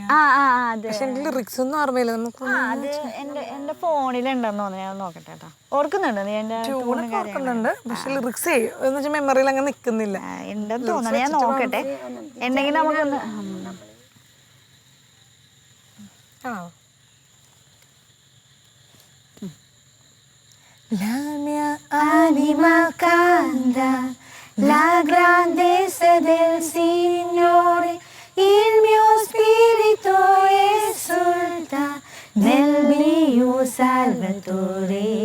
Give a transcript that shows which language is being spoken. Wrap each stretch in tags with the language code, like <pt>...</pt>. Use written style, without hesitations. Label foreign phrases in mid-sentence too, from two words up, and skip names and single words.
<ml>പക്ഷെ എനിക്ക് ലിറിക്സ് ഒന്നും ഓർമ്മയില്ല. നമുക്ക് എന്റെ ഫോണിലുണ്ടെന്ന് തോന്നുന്നു. ഞാൻ നോക്കട്ടെ കേട്ടോ. ഓർക്കുന്നുണ്ടോ നീ എൻ്റെ ട്യൂണൊക്കെ ഓർക്കുന്നുണ്ട്, പക്ഷെ ലിറിക്സ് എന്ന് വെച്ചാൽ മെമ്മറിയിൽ അങ്ങനെ നിൽക്കുന്നില്ല. ഉണ്ടെന്ന് തോന്നണം, ഞാൻ നോക്കട്ടെ എന്തെങ്കിലും നമുക്കൊന്ന്. ആണോ?</ml> <it>La mia anima canta la grandezza del Signore, il mio spirito esulta nel mio Salvatore.</it>